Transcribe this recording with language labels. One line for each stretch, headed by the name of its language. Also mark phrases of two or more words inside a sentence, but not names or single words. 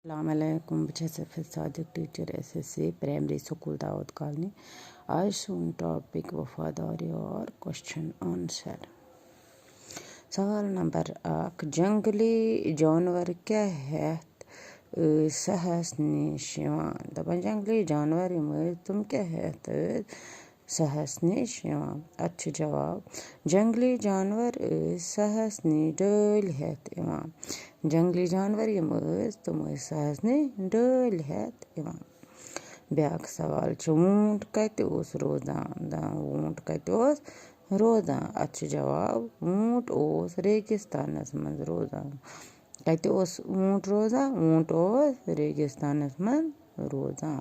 Kashmiri: अस्सलामुअलैकुम सादिक टीचर SSC प्राइमरी स्कूल दाऊद कॉलोनी। आज सुन टॉपिक वफादारी और
English: question answer.
Kashmiri: सवाल नंबर 1 जंगली जानवर क्या हेत सहस निश यवान। दपान जंगली जानवर तुम क्या हेत सहस निश यवान। अच्छ जवाब जंगली जानवर सहस नि डल हेत यवान। जंगली जानवर तुम सहस नि डल हेत यवान। ब्याक सवाल ऊंट कत ओस रोजान। ऊंट कत ओस रोजान। अच्छ जवाब ऊंट ओस रेगिस्तानस मज रोजान। कत ओस ऊंट रोजान। ऊंट ओस रेगिस्तानस मज रोजान।